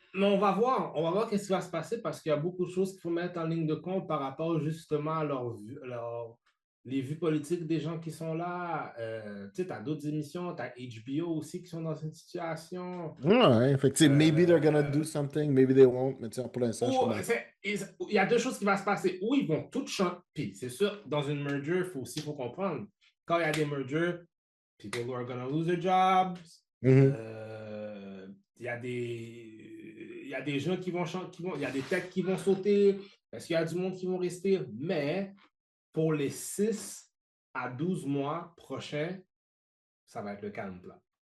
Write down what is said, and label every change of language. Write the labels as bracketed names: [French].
[French] mais on va voir qu'est-ce qui va se passer parce qu'il y a beaucoup de choses qu'il faut mettre en ligne de compte par rapport justement à les vues politiques des gens qui sont là. Tu sais, tu as d'autres émissions, tu as HBO aussi qui sont dans une situation. Ouais, fait que, tu sais, [English] maybe they're gonna do euh, something, maybe they won't, [French] mais tu sais, pour l'instant, je suis où comme, il y a deux choses qui vont se passer. Où ils vont tout changer. Puis c'est sûr, dans une merger, faut comprendre. Quand il y a des mergers, [English] people who are gonna lose their jobs. mhm. [French] Il y a des gens qui vont changer, il y a des têtes qui vont sauter, parce qu'il y a du monde qui vont rester, mais pour les 6 à 12 mois prochains, ça va être le calme plat.